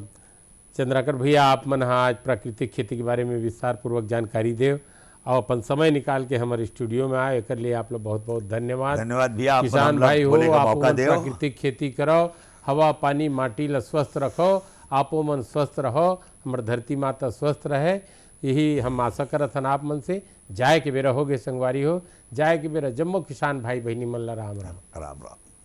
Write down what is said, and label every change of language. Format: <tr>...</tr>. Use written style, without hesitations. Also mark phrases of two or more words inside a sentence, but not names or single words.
<hne>चंद्राकर भैया आप मन आज प्राकृतिक खेती के बारे में विस्तार पूर्वक जानकारी दे और अपन समय निकाल के हमारे स्टूडियो में आए, एक लिए आप लोग बहुत बहुत धन्यवाद। धन्यवाद भैया, किसान भाई हो आप प्राकृतिक खेती करो, हवा पानी माटी ला स्वस्थ रखो, आपो मन स्वस्थ रहो, हमारे धरती माता स्वस्थ रहे, यही हम आशा करत हन आप मन से। जाए के बेरा हो गए संगवारी हो, जाए के बेरा जम्मो किसान भाई बहनी मन ला राम राम राम राम।</hne>